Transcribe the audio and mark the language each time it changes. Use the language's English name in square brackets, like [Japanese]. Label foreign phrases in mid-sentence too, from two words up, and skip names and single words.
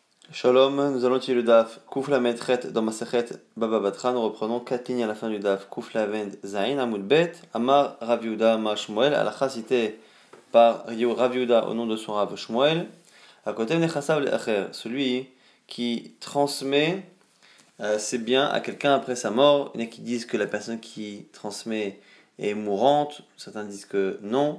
[French] Shalom, nous allons utiliser le daf [Hebrew] קוף למד חית [French] dans Masechet Baba Batra. Nous reprenons 4 lignes à la fin du daf [Hebrew] קוף למד זין עמוד ב אמר רב יהודה אמר שמואל. [French] Alacha cité par Rav Yehuda au nom de son Rav Shmuel. À côté [Hebrew] נכסיו לאחר, [French] celui qui transmet ses biens à quelqu'un après sa mort. Il y en a qui disent que la personne qui transmet est mourante, certains disent que non.